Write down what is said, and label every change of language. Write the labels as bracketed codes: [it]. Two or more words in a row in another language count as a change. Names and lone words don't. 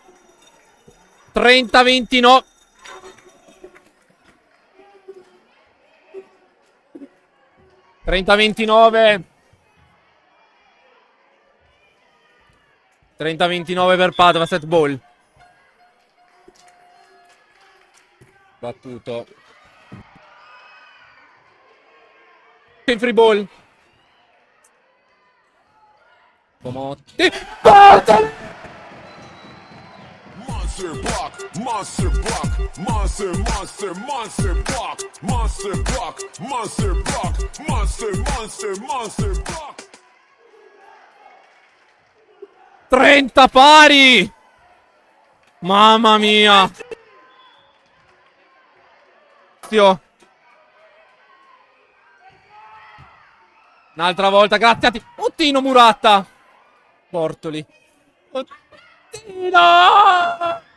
[it] 30-29. Per Padova, [en] set ball. [it] Battuto. In [en] free ball. [it] Comotti. [en] Monster block, monster block, monster, monster, monster block, monster block, monster block, monster, monster, monster block. [it] 30 pari. Mamma mia. Un'altra volta, grazie a te. Ottino Muratta. Bortoli. Ottino.